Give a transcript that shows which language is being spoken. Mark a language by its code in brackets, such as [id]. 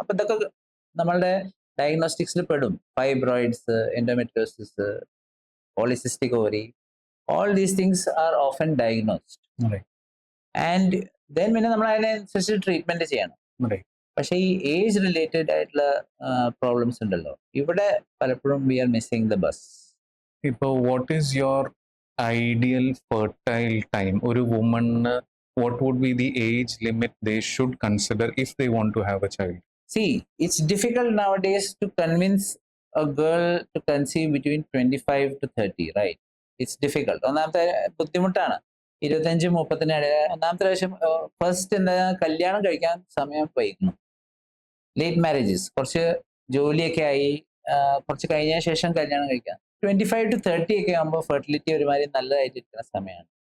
[ml] അപ്പൊ ഇതൊക്കെ നമ്മളുടെ ഡയഗ്നോസ്റ്റിക്സിൽ പെടും. Fibroids, endometriosis, polycystic ovary, [en] All these things are often diagnosed. Right. [ml] And then പിന്നെ നമ്മൾ അതിനനുസരിച്ച് ട്രീറ്റ്മെന്റ് ചെയ്യണം. [en] Right. [ml] പക്ഷെ ഈ ഏജ് റിലേറ്റഡ് ആയിട്ടുള്ള പ്രോബ്ലംസ് ഉണ്ടല്ലോ, ഇവിടെ പലപ്പോഴും [en] We are missing the bus. ഇപ്പോൾ what is your ideal fertile time? [ml] ഒരു woman [en] what would be the age limit they should consider if they want to have a child? See, it's difficult nowadays to convince a girl to conceive between 25 to 30, right? It's difficult. [ml] ഒന്നാമത്തെ ബുദ്ധിമുട്ടാണ്. 25-30 ഒന്നാമത്തെ പ്രാവശ്യം first എന്താ, കല്യാണം കഴിക്കാൻ സമയം വൈകുന്നു. Late marriages, കുറച്ച് ജോലിയൊക്കെ ആയി കുറച്ച് കഴിഞ്ഞ ശേഷം കല്യാണം കഴിക്കാം. 25 to 30 ഒക്കെ ആകുമ്പോൾ ഫെർട്ടിലിറ്റി ഒരുമാതിരി നല്ലതായിട്ടിരിക്കുന്ന സമയമാണ്.